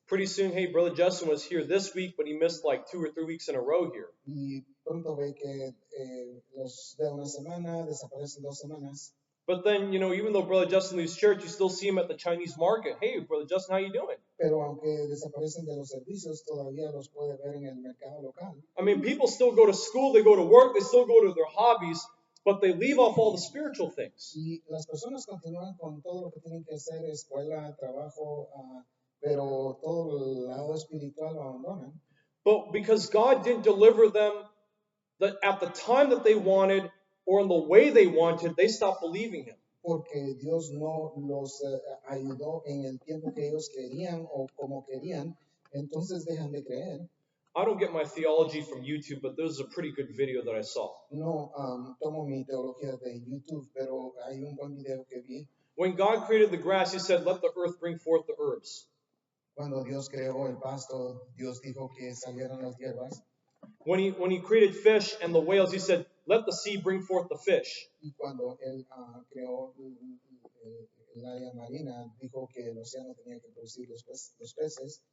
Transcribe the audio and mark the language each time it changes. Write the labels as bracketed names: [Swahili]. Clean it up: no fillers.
[English] Pretty soon, hey, Brother Justin was here this week, but he missed like 2 or 3 weeks in a row here. [Spanish] Y pronto ve que los de una semana desaparecen 2 semanas. [English] But then, even though Brother Justin leaves church, you still see him at the Chinese market. Hey, Brother Justin, how you doing? [Spanish] Pero aunque desaparecen de los servicios, todavía los puede ver en el mercado local. [English] I mean, people still go to school, they go to work, they still go to their hobbies, but they leave off all the spiritual things. [Spanish] Y las personas continúan con todo lo que tienen que hacer, escuela, trabajo, pero todo el lado espiritual lo abandonan. [English] But because God didn't deliver them at the time that they wanted or in the way they wanted, they stopped believing Him. [Spanish] Porque Dios no los ayudó en el tiempo que ellos querían o como querían, entonces dejan de creer. [English] I don't get my theology from YouTube, but there's a pretty good video that I saw. [Spanish] No tomo mi teología de YouTube, pero hay un buen video que vi. [English] When God created the grass, He said, let the earth bring forth the herbs. [Spanish] Cuando Dios creó el pasto, Dios dijo que salieran las hierbas. [English] When he created fish and the whales, He said, let the sea bring forth the fish. [Spanish] Y cuando él creó el área marina, dijo que el océano tenía que producir los peces.